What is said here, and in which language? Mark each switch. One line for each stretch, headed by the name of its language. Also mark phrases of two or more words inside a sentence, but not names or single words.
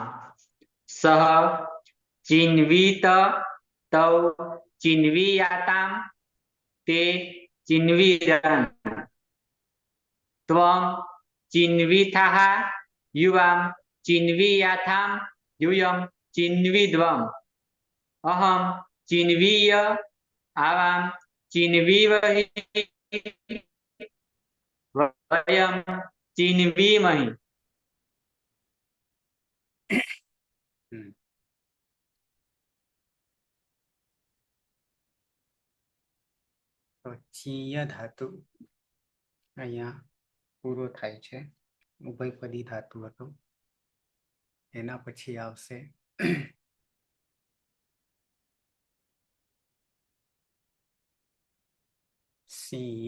Sanskrit: सह चिन्वीत तौ चिन्वीयातां ते चिन्वीरन् त्वं चिन्वीथाः युवां चिन्वीयाथां यूयं चिन्वीद्वम् अहं चिन्वीय आवां चिन्वीवहि वयं चिन्वीमहि।
Gujarati: તો ચીય ધાતુ અહીંયા પૂરો થાય છે. ઉભયપદી ધાતુ હતો. એના પછી આવશે સિંહ.